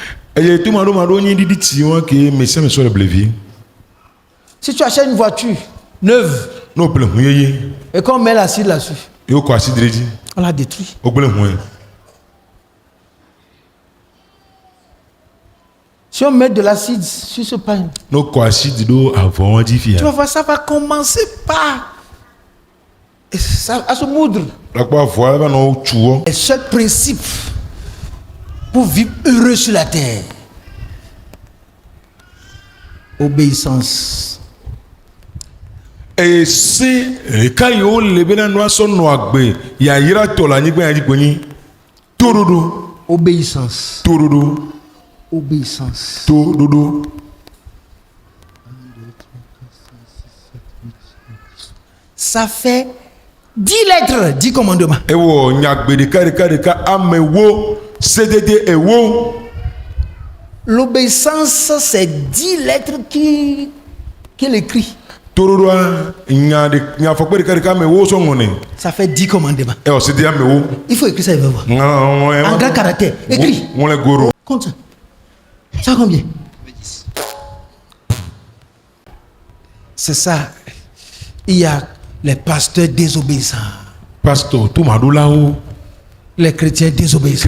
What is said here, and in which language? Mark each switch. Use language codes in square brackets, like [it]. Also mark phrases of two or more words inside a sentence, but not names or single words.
[fr] Si tu achètes une voiture neuve et qu'on met l'acide là-dessus, on la détruit. Si Si on met de l'acide sur ce pain, [ee] no kɔ asidi do avɔ wɔn dzi [fr] tu [ee] fia [fr] vas voir, ça va commencer par à se moudre. [ee] lakpɔ avɔ ava nɔ tsu wɔ. [fr] Et ce principe pour vivre heureux sur la terre. Obéissance. [ee] ese eka yi wo le bena nua sɔ nɔ agbe yayira tɔ le anyigba yadzi gbenyi toɖoɖo [fr] Obéissance. [ee] toɖoɖo [fr] Obéissance. [ee] toɖoɖo. [fr] Ça fait 10 lettres, 10 commandements. [ee] Ewɔ nyagbe ɖeka amewo sedede ewo. [fr] L'obéissance, c'est 10 lettres qu'il écrit. [ee] Toɖoɖoa nyafɔkpe ɖeka amewo sɔ ŋɔne. [fr] Ça fait 10 commandements. [ee] Ewɔ sedede amewo. [fr] Il faut écrire ça, il va voir. En grand caractère. Écris. [ee] Ŋlɛ goro. [fr] Compte ça. Ça combien? C'est ça. Il y a les pasteurs désobéissants. [ee] Pastor tumaɖolawo. [fr] Les chrétiens désobéissants.